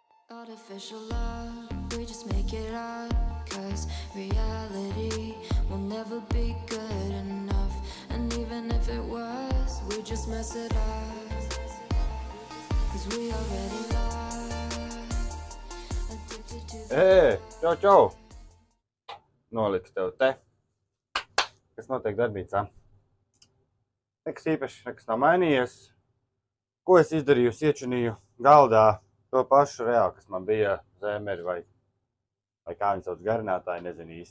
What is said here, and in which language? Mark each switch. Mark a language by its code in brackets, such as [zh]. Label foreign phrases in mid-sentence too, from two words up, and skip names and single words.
[en] Artificial love, we just make it up, 'cause reality will never be good enough. And even if it was, we just mess it up, 'cause we already lost, addicted to the [lv] Čau, čau! Noliku tev te. Kas notiek darbīcā? Nekas īpaši, nekas nav mainījies. Ko es izdarīju? Iečinīju galdā to pašu reāli, kas man bija zēmeri vai kā viņi sauc garinātāji, nezinu īsti.